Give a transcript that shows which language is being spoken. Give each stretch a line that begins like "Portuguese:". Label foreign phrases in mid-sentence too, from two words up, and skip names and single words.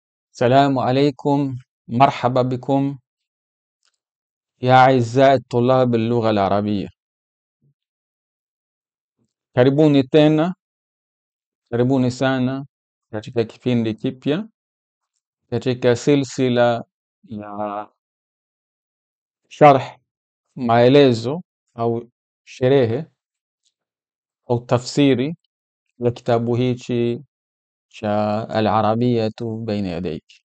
Arabic: السلام عليكم. مرحبا بكم يا أعزائي الطلاب اللغة العربية.
Swahili: Karibuni tena, karibuni sana katika kipindi kipya katika silsila ya sharh, maelezo au sherehe au tafsiri ya kitabu hichi cha Al-Arabiyatu Baina Yadayk.